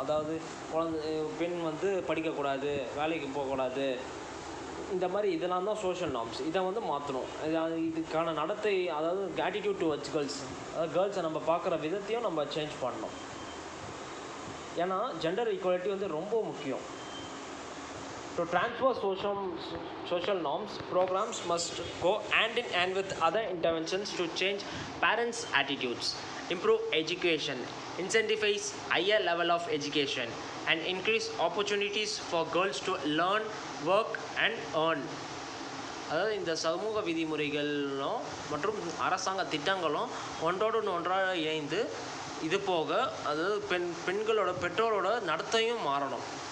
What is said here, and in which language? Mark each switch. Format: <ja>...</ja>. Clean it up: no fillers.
<ta>அதாவது பெண் வந்து படிக்கக்கூடாது, வேலைக்கு போகக்கூடாது, இந்த மாதிரி இதெல்லாம் தான் சோஷியல் நார்ம்ஸ். இதை வந்து மாற்றணும். இதுக்கான நடத்தை, அதாவது</ta> <en>attitude towards girls,</en> <ta>அதாவது கேர்ள்ஸை நம்ம பார்க்குற விதத்தையும் நம்ம சேஞ்ச் பண்ணணும். ஏன்னா ஜெண்டர் ஈக்குவாலிட்டி வந்து ரொம்ப முக்கியம்.</ta> <en>To transfer social norms, programs must go hand in hand with other interventions to change parents' attitudes, improve education, incentivize higher level of education, and increase opportunities for girls to learn, work and earn.</en> <ta>அதாவது இந்த சமூக விதிமுறைகளும் மற்றும் அரசாங்க திட்டங்களும் ஒன்றோடு ஒன்றாக இணைந்து இது போக அதாவது பெண்களோட பெற்றோரோட நடத்தையும் மாறணும்.</ta>